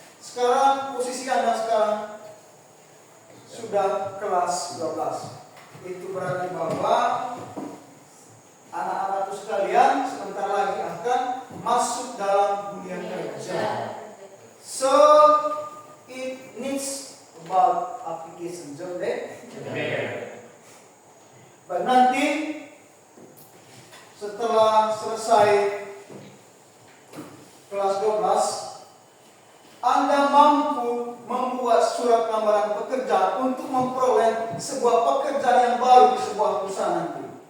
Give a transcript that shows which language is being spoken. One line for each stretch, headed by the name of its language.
Indonesian: Sekarang posisi Anda sekarang sudah kelas 12. Itu berarti bahwa anak-anakku sekalian sebentar lagi akan masuk dalam dunia kerja.
English: So it needs about application job letter.
Indonesian: Baik, nanti setelah selesai kelas 12, Anda mampu membuat surat lamaran pekerjaan untuk memperoleh sebuah pekerjaan yang baru di sebuah perusahaan nanti.